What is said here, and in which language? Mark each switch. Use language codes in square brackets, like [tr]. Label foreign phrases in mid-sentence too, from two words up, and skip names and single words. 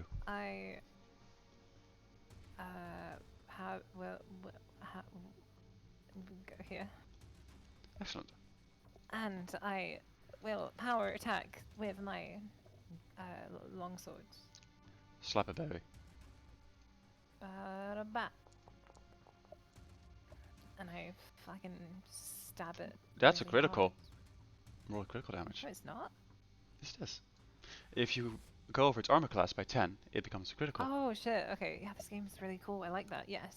[en] I how go here, Excellent. and I will power attack with my long swords. Slap it, baby. Ba-da-ba. And I fucking stab it. That's a really critical. hard. Roll critical damage. No, it's not. Yes, it is. If you go over its armor class by 10, it becomes a critical. Oh shit. Okay, yeah, this game's really cool. I like that. Yes.